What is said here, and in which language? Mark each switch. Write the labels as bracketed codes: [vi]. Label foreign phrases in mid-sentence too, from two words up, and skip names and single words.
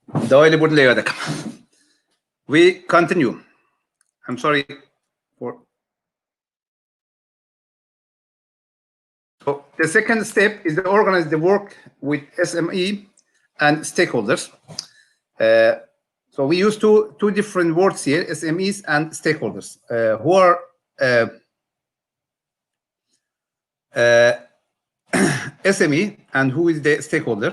[en] دوائل بود ليه هذا. We continue. I'm sorry for. So the second step is to organize the work with SME and stakeholders. So we use two different words here, SMEs and stakeholders, who are SME and who is the stakeholder.